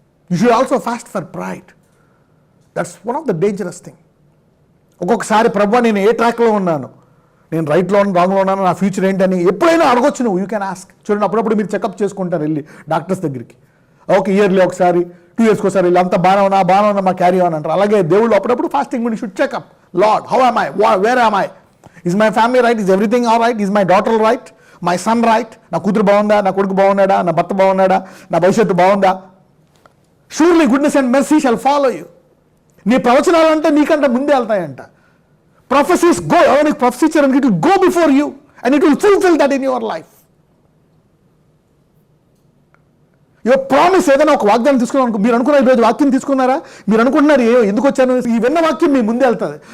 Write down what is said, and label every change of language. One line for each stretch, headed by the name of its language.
English: You should also fast for pride. That's one of the dangerous thing.
Telugu: ఒక్కొక్కసారి ప్రభు నేను ఏ ట్రాక్లో ఉన్నాను, నేను రైట్లో రాంగ్లో ఉన్నాను, నా ఫ్యూచర్ ఏంటని ఎప్పుడైనా అడగొచ్చు నువ్వు.
English: You can ask.
Telugu: చూడండి, అప్పుడప్పుడు మీరు చెకప్ చేసుకుంటారు వెళ్ళి డాక్టర్స్ దగ్గరికి. ఓకే, ఇయర్లీ ఒకసారి, 2 years ఒకసారి వెళ్ళి అంత బాగానే ఉన్నా మా క్యారీ ఆన్ అంటారు. అలాగే దేవుళ్ళు అప్పుడప్పుడు ఫాస్టింగ్ గురించి should checkup.
English: Lord, how am I? Where am I? Is my family right? Is everything all right? Is my daughter right? My son right?
Telugu: నా కూతురు బాగుందా, నా కొడుకు బాగున్నాడా, నా భర్త బాగున్నాడా, నా భవిష్యత్తు బాగుందా?
English: Surely goodness and mercy shall follow you.
Telugu: నీ ప్రవచనాలు అంటే నీకంటే ముందే వెళ్తాయంట.
English: Prophecies go,
Telugu: ఎవరికి ప్రొఫెసీ ఇచ్చారని
English: It will go before you and it will fulfil that in your life.
Telugu: Your promise, ఏదైనా ఒక వాగ్దానం తీసుకున్నాను, మీరు అనుకున్న ఈరోజు వాక్యం తీసుకున్నారా, మీరు అనుకుంటున్నారు ఎందుకు వచ్చాను, ఈ విన్న వాక్యం మీ ముందే వెళ్తుంది.